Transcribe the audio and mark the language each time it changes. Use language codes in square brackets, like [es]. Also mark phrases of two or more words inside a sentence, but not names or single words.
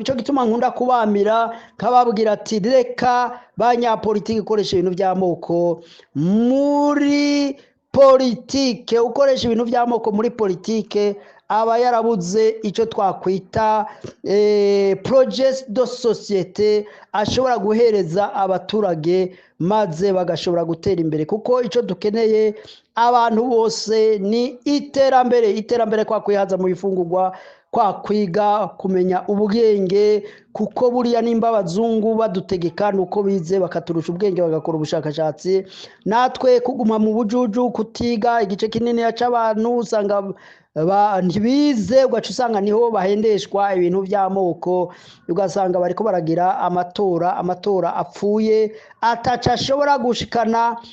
[rn] Ico gituma nkunda kubamira kababwira ati reka banyapolitiki ukoresha ibintu vy'amoko muri politike, ukoresha ibintu vy'amoko muri politike aba yarabuze icyo twakwita [fr] projet de [rn] société ashobora guhereza abaturage maze bagashobora gutera imbere, kuko icyo dukeneye abantu bose ni iterambere kwa kwihaza mu bifungurwa, kwa kwiga kumenya ubwenge, kuko buriya nimba abazungu badutegeka nuko bize bakaturusha ubwenge bagakora ubushakashatsi, natwe kuguma mu bujuju kutiga igice kinini cy'abantu usanga ntibize, ugaca usanga niho bahendeshwa ibintu by'amoko, ugasanga bariko baragira amatora apfuye ataca ashobora gushikana